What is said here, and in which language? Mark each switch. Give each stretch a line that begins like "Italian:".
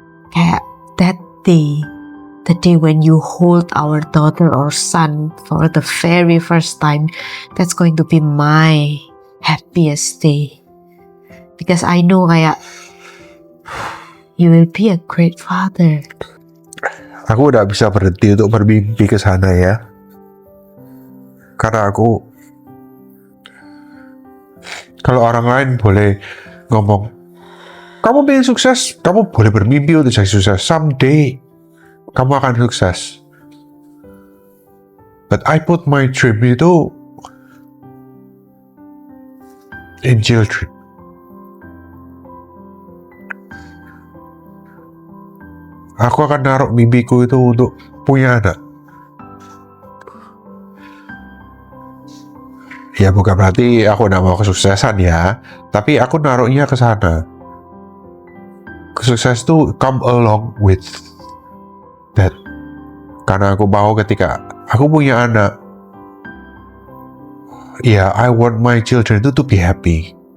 English: Kayak that day, the day when you hold our daughter or son for the very first time, that's going to be my happiest day. Because I know kayak you will be a great father.
Indonesian: Aku udah bisa berhenti untuk bermimpi ke sana ya. Karena aku, kalau orang lain boleh ngomong, kamu pengen sukses, kamu boleh bermimpi untuk jadi sukses. Someday, kamu akan sukses.
English: But I put my dream itu in children.
Indonesian: Aku akan naruh mimpiku itu untuk punya anak. Ya bukan berarti aku nggak mau kesuksesan ya, tapi aku naruhnya ke sana.
English: Sukses tuh come along with that.
Indonesian: Karena aku mau ketika aku punya anak, ya I want my children to be happy.